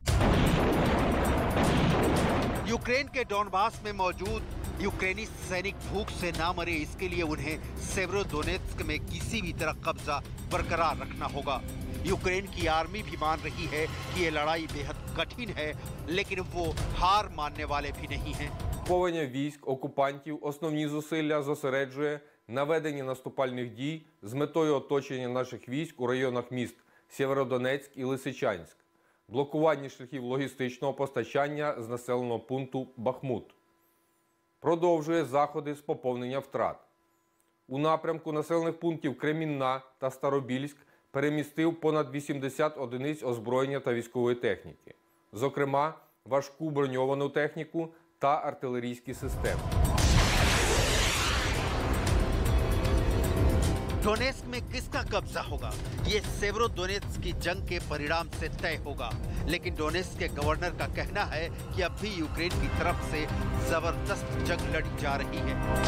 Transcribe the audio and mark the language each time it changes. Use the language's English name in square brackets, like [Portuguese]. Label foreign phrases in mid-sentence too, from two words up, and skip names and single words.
[Hindi] यूक्रेन के डोनबास में मौजूद यूक्रेनी सैनिक भूख से ना मरे, इसके लिए उन्हें सेवरोदोनेत्स्क में किसी भी तरह कब्जा बरकरार रखना होगा। यूक्रेन की आर्मी भी मान रही है कि ये लड़ाई बेहद कठिन है, लेकिन वो हार मानने वाले भी नहीं हैं। [Ukrainian] Угруповання військ окупантів основні зусилля зосереджує на веденні наступальних дій з метою оточення наших військ у районах міст Сєвєродонецьк і Лисичанськ, блокуванні шляхів логістичного постачання з населеного пункту Бахмут. Продовжує заходи з поповнення втрат. У напрямку населених пунктів Кремінна та Старобільськ перемістив понад 80 одиниць озброєння та військової техніки, зокрема важку броньовану техніку та артилерійські системи. [Hindi] डोनेत्स्क में किसका कब्जा होगा, ये सेवरोदोनेत्स्क की जंग के परिणाम से तय होगा। लेकिन डोनेत्स्क के गवर्नर का कहना है कि अब भी यूक्रेन की तरफ से जबरदस्त जंग लड़ी जा रही है।